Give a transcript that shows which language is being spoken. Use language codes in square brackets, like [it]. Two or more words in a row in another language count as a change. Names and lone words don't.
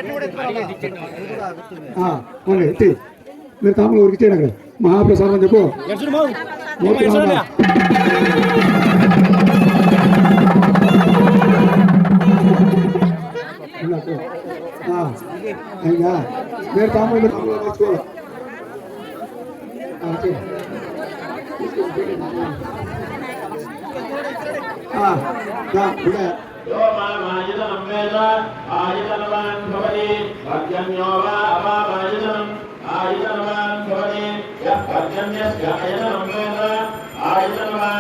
[te] ఎత్తి మీరు తాములు ఊరికి ఇచ్చేయండి. అక్కడ మహాప్రసాదం అని చెప్పు. అయ్యా మీరు తాములు మార్చుకోవాలి. [sa] आयतनवान् भवति पर्जन्यो वा अपामायतनम् आयतनवान् भवति यः पर्जन्यस्य आयतनं वेद आयतन